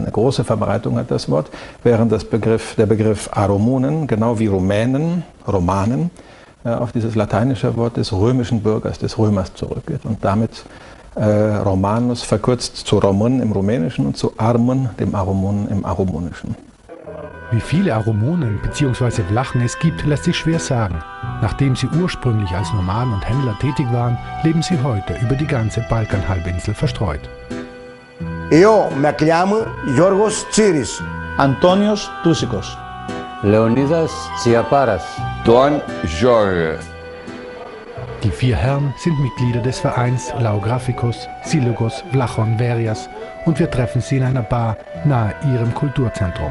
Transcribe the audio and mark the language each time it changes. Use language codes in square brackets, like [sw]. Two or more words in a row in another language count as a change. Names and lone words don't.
[de] Eine große Verbreitung hat das Wort, während der Begriff Aromunen, genau wie Rumänen, Romanen, auf dieses lateinische Wort des römischen Bürgers, des Römers zurückgeht und damit Romanus verkürzt zu Romun im Rumänischen und zu Armen, dem Aromun, im Aromunischen. Wie viele Aromunen bzw. Vlachen es gibt, lässt sich schwer sagen. Nachdem sie ursprünglich als Nomaden und Händler tätig waren, leben sie heute über die ganze Balkanhalbinsel verstreut. [rup] Εγώ με κλιάμαι Γιώργος Τσίρης. Antonios Tousikos. Leonidas Tsiaparas. Don Jorge. [de] Die vier Herren sind Mitglieder des Vereins Laographikos, Silogos, Vlachon, Verias und wir treffen sie in einer Bar nahe ihrem Kulturzentrum.